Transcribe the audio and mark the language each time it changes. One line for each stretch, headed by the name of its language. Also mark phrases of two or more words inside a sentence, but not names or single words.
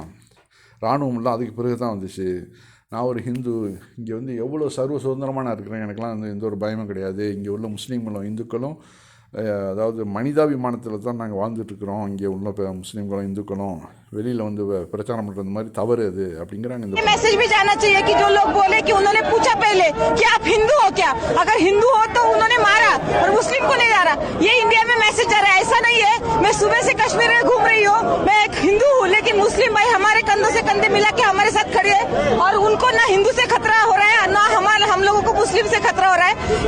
Tamil: இராணுவம்லாம் அதுக்கு பிறகு தான் வந்துச்சு. நான் ஒரு ஹிந்து, இங்கே எவ்வளோ சர்வ சுதந்திரமாக நான் இருக்கிறேன், எனக்கெலாம் எந்த ஒரு பயமும் கிடையாது. இங்கே உள்ள முஸ்லீம்களும் இந்துக்களும் அதாவது மனிதாபிமானத்தில் தான் நாங்கள் வாழ்ந்துட்டுருக்குறோம். இங்கே உள்ள முஸ்லீம்களும் இந்துக்களும் வெளியில் பிரச்சாரம் பண்ணுறது மாதிரி தவறு அது அப்படிங்கிறாங்க. இந்த
Hindi: मैसेज भी जाना चाहिए कि जो लोग बोले कि उन्होंने पूछा पहले कि आप हिंदू हो क्या, अगर हिंदू हो तो उन्होंने मारा और मुस्लिम को नहीं मारा, ये इंडिया में मैसेज जा रहा है। ऐसा नहीं है, मैं सुबह से कश्मीर में घूम रही हूँ, मैं एक हिंदू हूँ, लेकिन मुस्लिम भाई हमारे कंधों से कंधे मिला के हमारे साथ खड़े हैं और उनको ना हिंदू से खतरा हो रहा है ना हम लोगों को मुस्लिम से खतरा हो रहा है।